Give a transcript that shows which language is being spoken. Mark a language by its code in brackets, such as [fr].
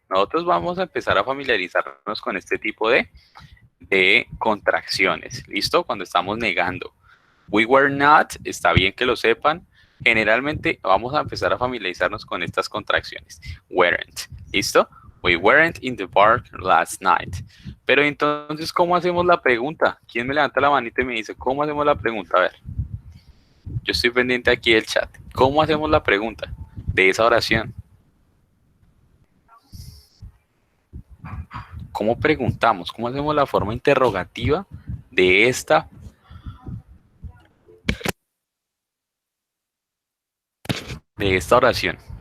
[es] Nosotros vamos a empezar a familiarizarnos con este tipo de contracciones. ¿Listo? Cuando estamos negando. [en] We were not, [es] está bien que lo sepan. Generalmente vamos a empezar a familiarizarnos con estas contracciones. Weren't. ¿Listo? [en] We weren't in the park last night. [es] Pero entonces, ¿cómo hacemos la pregunta? ¿Quién me levanta la manita y me dice, ¿cómo hacemos la pregunta? A ver. Yo estoy pendiente aquí del chat. ¿Cómo hacemos la pregunta de esa oración? ¿Cómo preguntamos? ¿Cómo hacemos la forma interrogativa de esta oración?